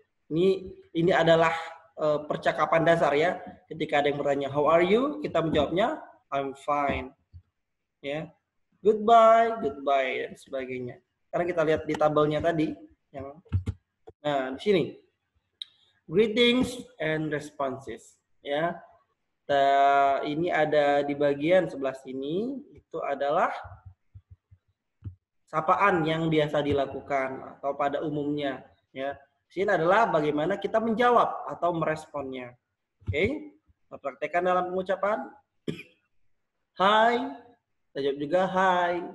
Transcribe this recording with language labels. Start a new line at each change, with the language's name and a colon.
Indonesian: Ini adalah percakapan dasar ya. Ketika ada yang bertanya
English: how are you,
Indonesian: kita menjawabnya
English: I'm fine.
Indonesian: Ya. Goodbye, goodbye dan sebagainya. Karena kita lihat di tabelnya tadi yang nah di sini.
English: greetings and responses.
Indonesian: Ya, ini ada di bagian sebelah sini, itu adalah sapaan yang biasa dilakukan atau pada umumnya. Ya, sini adalah bagaimana kita menjawab atau meresponnya. Oke, kita praktekkan dalam pengucapan. Hi, kita jawab juga hi.